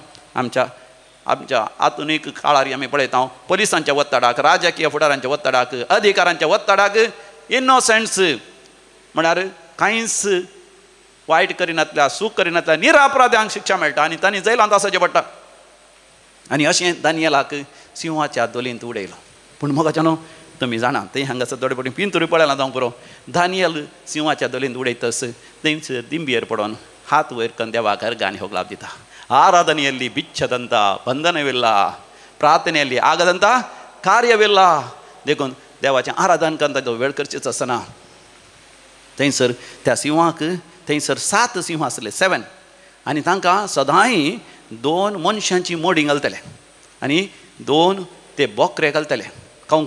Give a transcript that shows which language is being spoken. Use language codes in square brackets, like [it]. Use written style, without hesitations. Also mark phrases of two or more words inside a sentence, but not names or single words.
[kok] आमच्या आधुनीक काळार आमी पळयता पुलिसांच्या वत्तडाक, राजकीय फुडाऱ्यांच्या वत्तडाक, अधिकाऱ्यांच्या वत्तडाक इनोसंट्स म्हळ्यार कांयच वायट करिनातल्या, सूख करिनातल्या निरापराध्यांक शिक्षा मेळटा आनी तांणी जैलांत आसचें पडटा. आनी अशें दानियेलाक सिंहाच्या दोलींत उडयलो. पूण मोगाचें न्हू तुमी जाणा थंय हांगासर थोडे फावटी पिंतुरी पळयला जावं पुरो. दानियल सिंहाच्या दोलींत उडयतस थंयसर दिंबयेर पडोवन हात वयर करून देवाक अर्घ आनी होगलाप दिता [kn] ಆರಾಧನೆಯಲ್ಲಿ ಬಿಚ್ಚದಂಥ ಬಂಧನವಿಲ್ಲ, ಪ್ರಾರ್ಥನೆಯಲ್ಲಿ ಆಗದಂಥ ಕಾರ್ಯವಿಲ್ಲ. [kok] देखून देवाचें आराधन करता तो वेळ करचीच आसना. थंयसर त्या सिंहाक थंयसर 7 सिंह आसले, 7, आनी तांकां सदांय 2 मनशांची मोडी घालतले आनी 2 ते बोकरे घालतले खावंक.